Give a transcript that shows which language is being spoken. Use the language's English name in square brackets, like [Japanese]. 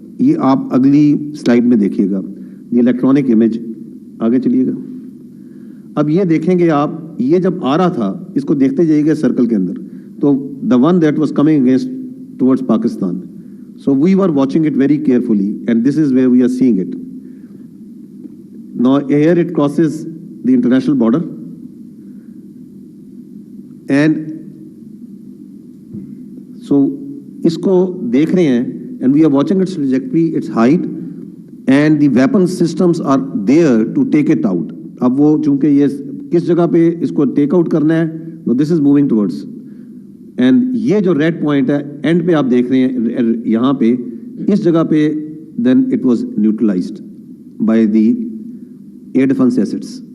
[Hindi] ये आप अगली स्लाइड में देखिएगा, [English] The electronic image. [Hindi] आगे चलिएगा. अब ये देखेंगे आप, ये जब आ रहा था, इसको देखते जाइएगा सर्कल के अंदर, तो [English] The one that was coming against towards Pakistan, so we were watching it very carefully, and this is where we are seeing it. Now here it crosses the international border, and so [Hindi] isko dekh rahe hain, [English] and we are watching its trajectory, its height, and the weapon systems are there to take it out. [Hindi] अब वो चूंकि ये किस जगह पे इसको take out करना है, [English] no, this is moving towards, [Hindi] and ये जो रेड पॉइंट है एंड पे आप देख रहे हैं यहाँ पे, इस जगह पे [English] Then it was neutralised by the air defence assets.